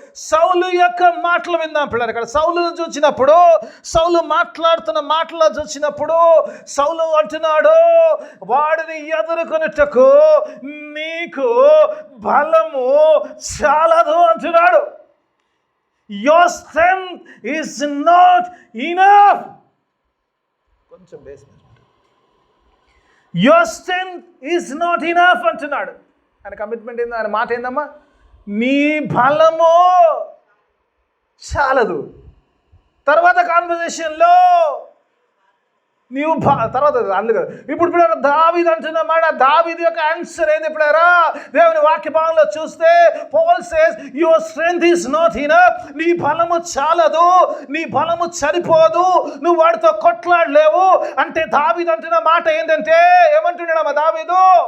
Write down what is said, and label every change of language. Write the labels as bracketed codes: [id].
[te] సౌలు యొక్క మాటలు విందాం పిల్లలు. ఇక్కడ సౌలును చూసినప్పుడు, సౌలు మాట్లాడుతున్న మాటలు చూసినప్పుడు సౌలు అంటున్నాడు, వాడిని ఎదుర్కొనుటకు నీకు బలము చాలదు అంటున్నాడు. [en] Your strength is not enough. [te] కొంచెం basement. [en] Your strength is not enough [te] అంటున్నాడు. ఆయన కమిట్మెంట్ ఏందో, ఆయన మాట ఏందమ్మా? నీ బలము చాలదు. తర్వాత కాన్వర్జేషన్లో నీవు తర్వాత అందుకు ఇప్పుడు దావీదు అంటున్న మాట, దావీదు యొక్క ఆన్సర్ ఏంది ఇప్పుడారా? దేవుని వాక్య భాగంలో చూస్తే [en] Paul says your strength is not enough. [te] నీ బలము చాలదు, నీ బలము సరిపోదు, నువ్వు వాడితో కొట్లాడలేవు అంటే దావీదు అంటున్న మాట ఏంటంటే, ఏమంటున్నాడమ్మా దావీదు?